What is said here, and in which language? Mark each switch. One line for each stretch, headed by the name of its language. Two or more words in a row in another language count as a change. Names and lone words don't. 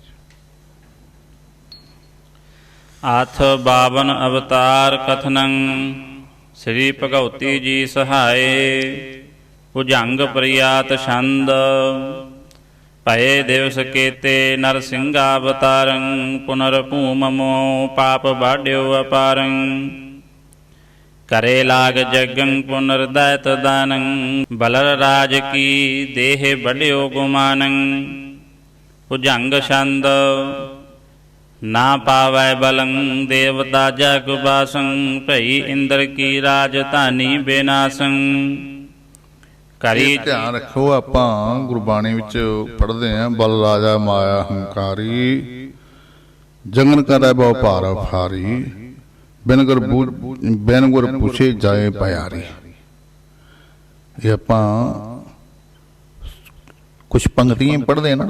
Punjabi: ਆਥ 52 ਅਵਤਾਰ ਕਥਨੰ ਸ੍ਰੀ ਭਗਉਤੀ ਜੀ ਸਹਾਏ। ਭੁਜੰਗ ਪ੍ਰਿਆਤ ਛੰਦ ਭਏ ਦਿਵਸ ਕੇਤੇ ਨਰਸਿੰਘਾ ਅਵਤਾਰੰ। ਪੁਨਰ ਭੂਮਮੋ ਪਾਪ ਬਾਢਿਓ ਅਪਾਰੰ। ਕਰੇ ਲਾਗ ਜਗੰ ਪੁਨਰਦੈਤ ਦਾਨੰ। ਬਲਰ ਰਾਜ ਕੀ ਦੇਹ ਬਢਿਓ ਗੁਮਾਨੰ। ਭੁਜੰਗ ਛੰਦ ਨਾ ਪਾਵੈ ਬਲੰ ਦੇਵਤਾ ਜਗ ਬਾਸੰ। ਭਈ ਇੰਦ੍ਰ ਕੀ ਰਾਜਧਾਨੀ ਬੇਨਾਸੰ। करी ਧਿਆਨ ਰੱਖੋ, ਆਪਾਂ ਗੁਰਬਾਣੀ ਵਿੱਚ ਪੜ੍ਹਦੇ ਆਂ ਬਲ ਰਾਜਾ ਮਾਇਆ ਹੰਕਾਰੀ। ਜੰਗਨ ਕਰੈ ਬਹੁ ਭਾਰ ਭਾਰੀ। ਬਿਨ ਗੁਰ ਪੁੱਛੇ ਜਾਏ ਪਿਆਰੀ। ਇਹ ਆਪਾਂ ਕੁਛ ਪੰਕਤੀਆਂ ਪੜ੍ਹਦੇ ਨਾ।